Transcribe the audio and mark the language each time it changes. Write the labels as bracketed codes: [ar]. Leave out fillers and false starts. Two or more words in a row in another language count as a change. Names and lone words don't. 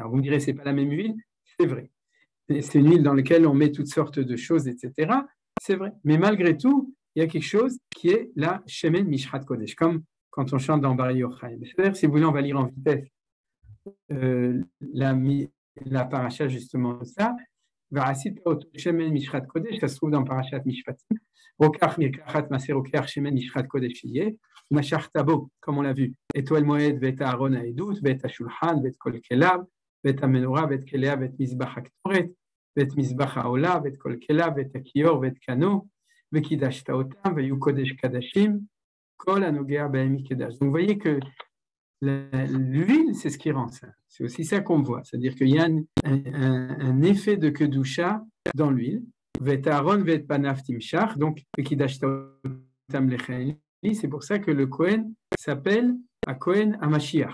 [fr] Alors vous me direz, ce n'est pas la même huile, c'est vrai. C'est une huile dans laquelle on met toutes sortes de choses, etc. C'est vrai. Mais malgré tout, il y a quelque chose qui est la [he] שמן משחת קודש, [fr] comme quand on chante dans Bari Yochai. C'est-à-dire, si vous voulez, on va lire en vitesse la paracha justement de ça. [he] ועשית אותו שמן משחת קודש, [fr] ça se trouve dans parashat Mishpatim, [he] רוקח מרקחת מעשר רוקח שמן משחת קודש יהיה, ומשכת בו, [fr] comme on l'a vu, [he] את אוהל מועד ואת הארון העדות, ואת השולחן, ואת כל כליו, ואת המנורה, ואת כליה, ואת מזבח הקטורת, ואת מזבח העולה, ואת כל כליו, ואת הכיור, ואת קנו, וקידשת אותם, ויהיו קודש קדשים, כל הנוגע בהם יקדש. [fr] Donc vous voyez que l'huile, c'est ce qui rend ça. C'est aussi ça qu'on voit. C'est-à-dire qu'il y a un effet de kedusha dans l'huile. Donc, c'est pour ça que le Kohen s'appelle à [he] כהן המשיח.